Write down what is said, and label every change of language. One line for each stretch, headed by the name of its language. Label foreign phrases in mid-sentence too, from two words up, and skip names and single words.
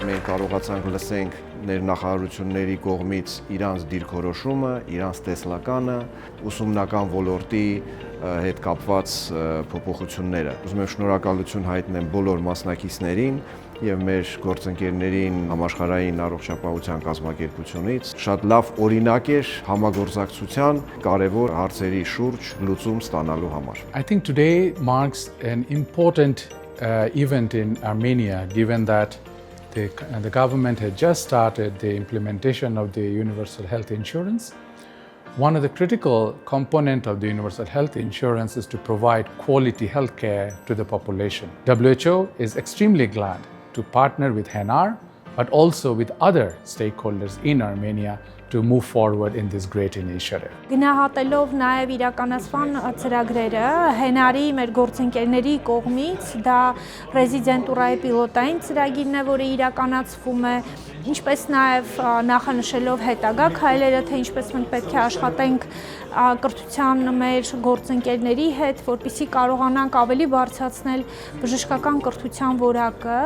Armenian: կարողացանք լսենք ներնախարարությունների կողմից իրանց դիրքորոշումը, իրանց տեսլականը, ուսումնական ոլորտի հետ կապված փոփոխությունները։ Ուզում եմ շնորհակալություն հայտնել բոլոր մասնակիցներին եւ մեր գործընկերներին համաշխարհային առողջապահության կազմակերպությունից։ Շատ լավ օրինակ էր համագործակցության կարևոր հարցերի շուրջ լուծում ստանալու համար։
English: I think today marks an important event in Armenia, given that the government had just started the implementation of the universal health insurance. One of the critical components of the universal health insurance is to provide quality health care to the population. WHO is extremely glad to partner with HENAR, but also with other stakeholders in Armenia to move forward in this great initiative.
Armenian: Գնահատելով նաև իրականացման ծրագրերը, հենարի մեր գործընկերների կողմից դա ռեզիդենտուրայի պիլոտային ծրագիրն է, որը իրականացվում է, ինչպես նաև նախանշելով հետագա քայլերը, թե ինչպես մենք պետք է աշխատենք կրթության մեր գործընկերների հետ, որպեսզի կարողանանք ավելի բարձրացնել բժշկական կրթության որակը։